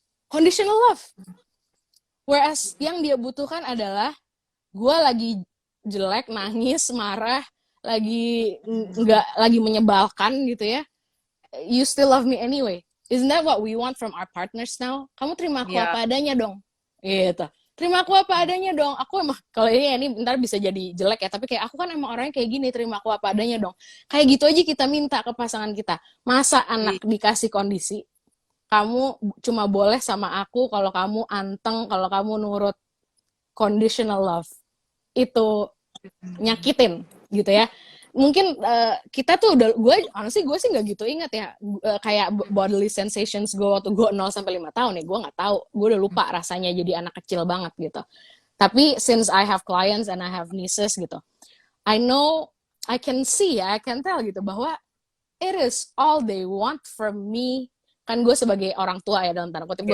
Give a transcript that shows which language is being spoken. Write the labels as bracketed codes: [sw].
[en] Conditional love. Whereas [id] yang dia butuhkan adalah, gue lagi jelek, nangis, marah, lagi menyebalkan gitu ya, [en] you still love me anyway. Isn't that what we want from our partners now? [id] Kamu terima aku apa adanya dong, gitu. Terima aku apa adanya dong. Aku emang, kalau ini ntar bisa jadi jelek ya, tapi kayak aku kan emang orangnya kayak gini, terima aku apa adanya dong. Kayak gitu aja kita minta ke pasangan kita. Masa anak dikasih kondisi, kamu cuma boleh sama aku kalau kamu anteng, kalau kamu nurut. Conditional love itu nyakitin gitu ya. Mungkin kita tuh udah, gue sih nggak gitu ingat ya, kayak bodily sensations gue waktu gue 0 sampai 5 tahun ya, gue nggak tahu, gue udah lupa rasanya jadi anak kecil banget gitu. [en] Tapi since I have clients and I have nieces gitu, I know, I can see, I can tell [id] gitu bahwa [en] it is all they want from me. [id] kan gue sebagai orang tua ya dalam tanda kutip gue